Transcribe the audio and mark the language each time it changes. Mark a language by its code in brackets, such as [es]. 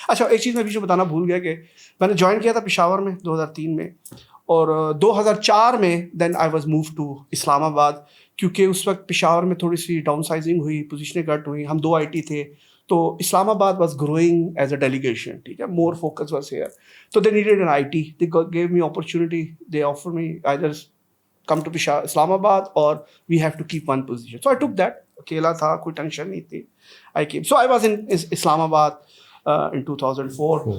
[ur] اچھا ایک چیز میں بھی جو بتانا بھول گیا کہ میں نے جوائن کیا تھا پشاور میں 2003 میں, اور 2004 میں [en] then I was move to Islamabad, [ur] کیونکہ اس وقت پشاور میں تھوڑی سی ڈاؤن سائزنگ ہوئی, پوزیشنیں کٹ ہوئیں, ہم 2 آئی ٹی تھے, تو [en] Islamabad was growing as a delegation, [ur] ٹھیک ہے, [en] More focus was here. تو they needed an I T, they gave me opportunity, they offer me either come to Islamabad اور we have to keep one position. So I took that, [ur] اکیلا تھا, کوئی tension نہیں تھی. [en] I came, so I was in Islamabad in 2004.